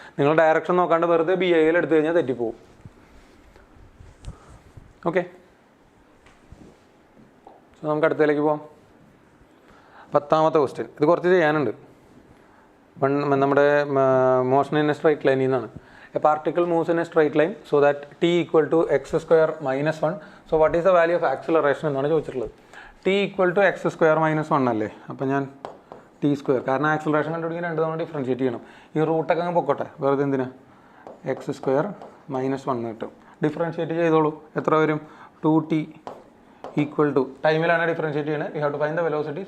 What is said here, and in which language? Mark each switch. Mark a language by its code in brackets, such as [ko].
[ml] നിങ്ങൾ ഡയറക്ഷൻ നോക്കാണ്ട് വെറുതെ BAL എടുത്തു കഴിഞ്ഞാൽ തെറ്റിപ്പോവും. ഓക്കെ, സോ നമുക്ക് അടുത്തതിലേക്ക് പോകാം. 10ാമത്തെ ക്വസ്റ്റ്യൻ. ഇത് കുറച്ച് ചെയ്യാനുണ്ട്. നമ്മുടെ മോഷൻ ഇൻ എ സ്ട്രൈറ്റ് ലൈനിൽ നിന്നാണ്. [en] A particle moves in a straight line so that t = x² - 1. So what is the value of acceleration [ml] എന്നാണ് ചോദിച്ചിട്ടുള്ളത്. t = x² - 1 അല്ലേ. അപ്പോൾ ഞാൻ t², കാരണം ആക്സിലറേഷൻ കണ്ടുപിടിക്കാൻ 2 തവണ ഡിഫറൻഷിയേറ്റ് ചെയ്യണം. ഈ റൂട്ടൊക്കെ അങ്ങ് പൊക്കോട്ടെ, വെറുതെ എന്തിനാ? x² - 1 കിട്ടും. ഡിഫറൻഷിയേറ്റ് ചെയ്തോളൂ. എത്ര വരും? 2t = ടൈമിലാണ് ഡിഫറൻഷിയേറ്റ് ചെയ്യുന്നത്. [en] You have to find the velocity.